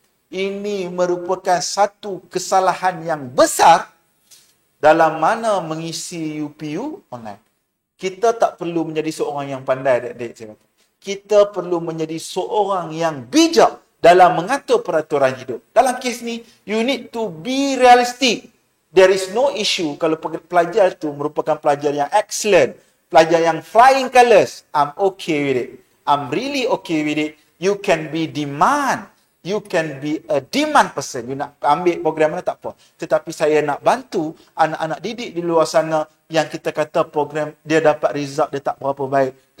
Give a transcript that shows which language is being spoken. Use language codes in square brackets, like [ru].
[ms] Ini merupakan satu kesalahan yang besar dalam mana mengisi UPU online. Kita tak perlu menjadi seorang yang pandai, adik-adik saya kata. Kita perlu menjadi seorang yang bijak dalam mengatur peraturan hidup. Dalam kes ni, [en] you need to be realistic. There is no issue [ms] kalau pelajar tu merupakan pelajar yang excellent, pelajar yang [en] flying colours. I'm okay with it. I'm really okay with it. You can be demand. You can be a demand person. You [ms] nak ambil program mana tak apa. Tetapi saya nak bantu anak-anak didik di luar sana yang kita kata program dia dapat result dia tak berapa baik.